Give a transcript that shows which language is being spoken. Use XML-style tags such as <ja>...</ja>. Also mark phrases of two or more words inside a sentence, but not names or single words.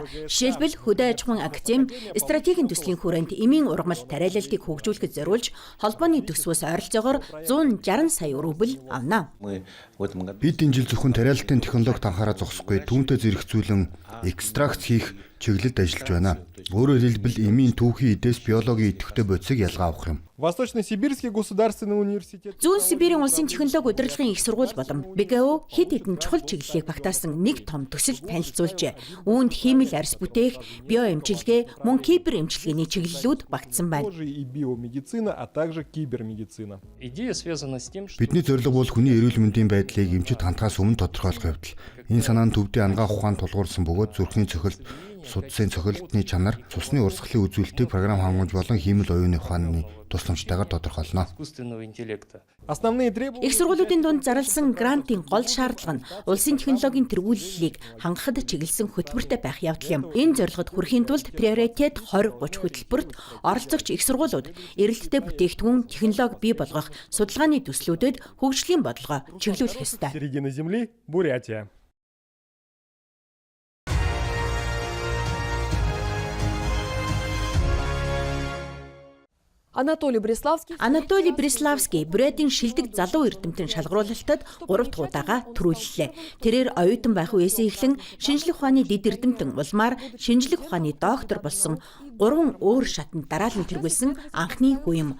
<mn>Жишээлбэл Хөдөө аж ахуйн академи, стратегийн төслийн хүрээнд эмийн ургамал тариалалтыг хөгжүүлэхэд зориулж холбооны төсвөөс ойролцоогоор 160 сая рубль авна. Бид энэ жил зөвхөн тариалалтын технологид анхаараа зогсохгүй, түүнтэй зэрэгцүүлэн экстракт хийх чиглэлд ажиллаж байна. Өөрөөр хэлбэл эмийн түүхийн эдээс биологийн идэвхтэй бодисыг ялгаа авах юм. Восточно-Сибирский государственный университет. Зүүн Сибирийн улсын технологи удирдлагын их сургууль болон БГУ хэд хэдэн чухал чиглэлийг багтаасан нэг том төсөл танилцуулжээ. Үүнд хиймэл арьс бүтээх, биоэмчилгээ, мөн кибер эмчилгээний чиглэлүүд багтсан байна.</mn> <ru>И биомедицина, а также кибермедицина.</ru> <mn>Бидний зорилго бол хүний эрүүл мэндийн байдлыг эмчит хандхаас өмнө тодорхойлох явдал. Энэ санаа нь төвдийн ангаах ухаанд тулгуурсан бөгөөд зүрхний цохилт, судсын цохилтны чанар, цусны урсгалын үзүүлэлтийг програм хангамж болон хиймэл оюуны ухааны тусламжтайгаар тодорхойлно. Их сургуулиудын дунд зарласан грантын гол шаардлага нь улсын технологийн тэргүүллийг хангахад чиглэсэн хөтөлбөртэй байх явдал юм. Энэ зорилгод хүрэхийн тулд приоритет 2030 хөтөлбөрт оролцогч их сургуулиуд эрэлттэй бүтээгдэхүүн технологи бий болгох судалгааны төслүүдэд хөгжлийн бодлогоо чиглүүлэх ёстой. Середина земли, Бурятия. Анатолий Бриславский Бурятийн шилдэг залуу эрдэмтэн шалгаруулалтад 3 дахь удаага төрүүллээ. Тэрээр оюутан байх үеэсээ эхлэн шинжлэх ухааны дэд эрдэмтэн улмаар шинжлэх ухааны доктор болсон 3 өөр шатанд дараалан тэргүүлсэн анхны хүн юм.</mn>